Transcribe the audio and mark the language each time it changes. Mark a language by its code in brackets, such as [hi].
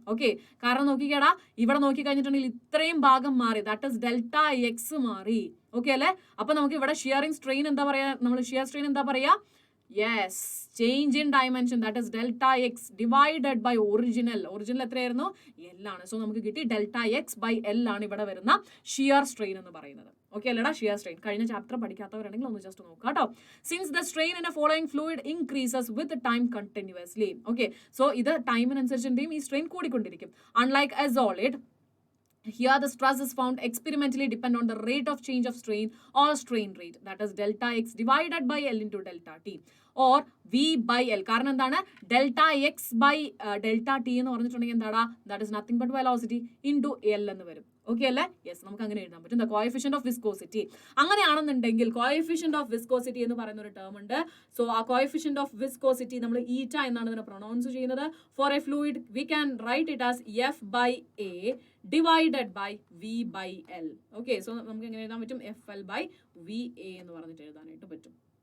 [ml] Okay, കാരണം നോക്കിക്കേടാ, ഇവിടെ നോക്കിക്കഴിഞ്ഞിട്ടുണ്ടെങ്കിൽ ഇത്രയും ഭാഗം മാറി, ദാറ്റ് ഇസ് ഡെൽറ്റ എക്സ് മാറി. ഓക്കെ അല്ലേ? അപ്പൊ നമുക്ക് ഇവിടെ ഷിയറിംഗ് സ്ട്രെയിൻ എന്താ പറയാ? നമ്മൾ ഷിയർ സ്ട്രെയിൻ എന്താ പറയാ? [en] Yes, change in dimension, that is delta x divided by original [ml] എത്രയായിരുന്നു? L ആണ്. സോ നമുക്ക് കിട്ടി ഡെൽറ്റ എക്സ് ബൈ എൽ ആണ് ഇവിടെ വരുന്ന ഷിയർ സ്ട്രെയിൻ എന്ന് പറയുന്നത്. ഓക്കെ അല്ലടാ? ഷിയർ സ്ട്രെയിൻ കഴിഞ്ഞ ചാപ്റ്റർ പഠിക്കാത്തവരാണെങ്കിൽ ഒന്ന് ജസ്റ്റ് നോക്കാം കേട്ടോ. [en] Since the strain in a following fluid increases with time continuously. [ml] Okay, so ഇത് ടൈമിനനുസരിച്ചും ഈ strain കൂടിക്കൊണ്ടിരിക്കും. [en] Unlike a solid, here the stress is found experimentally depend on the rate of change of strain or strain rate, that is delta x divided by L into delta t or V by L. [ml] കാരണം എന്താണ്? [en] delta x by delta t എന്ന് പറഞ്ഞിട്ടുണ്ടെങ്കിൽ എന്താടാ? that is nothing but velocity into L എന്ന് വരും. [ml] Okay അല്ലേ? Yes, നമുക്ക് അങ്ങനെ എഴുതാൻ പറ്റും. Coefficient of viscosity. അങ്ങനെയാണെന്നുണ്ടെങ്കിൽ കോഎഫിഷ്യന്റ് ഓഫ് വിസ്കോസിറ്റി എന്ന് പറയുന്ന ഒരു ടേം ഉണ്ട്. സോ ആ കോഎഫിഷ്യന്റ് ഓഫ് വിസ്കോസിറ്റി നമ്മൾ ഈറ്റ എന്നാണ് ഇതിനെ പ്രൊനൗൺസ് ചെയ്യുന്നത്. [en] For a fluid we can write it as F by A divided by V by L. [ml] Okay, so നമുക്ക് എങ്ങനെ എഴുതാൻ പറ്റും? F L by V A എന്ന് പറഞ്ഞിട്ട് എഴുതാനായിട്ട് പറ്റും.